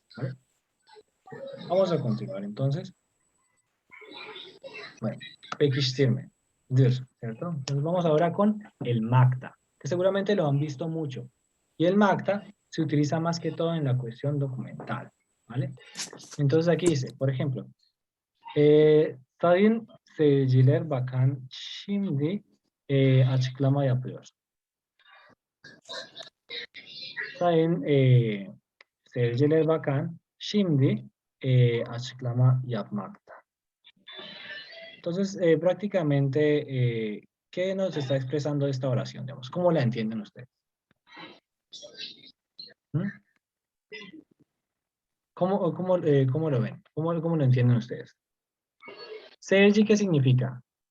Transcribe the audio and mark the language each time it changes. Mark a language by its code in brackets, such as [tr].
[es] ¿Vale? Vamos a continuar entonces. Bueno, pekiştirme. ¿Cierto? Entonces vamos ahora con el MACTA, que seguramente lo han visto mucho. Y el MACTA se utiliza más que todo en la cuestión documental. ¿Vale? Entonces aquí dice, por ejemplo, [tr] Sayın Seyirciler Bakan şimdi açıklama yapıyor. Sayın Seyirciler Bakan şimdi açıklama yapmakta. [es] Entonces, prácticamente, ¿qué nos está expresando esta oración? Digamos? ¿Cómo la entienden ustedes? ¿Mm? ¿Cómo lo ven? ¿Cómo lo entienden ustedes? Seyirci, ¿qué significa?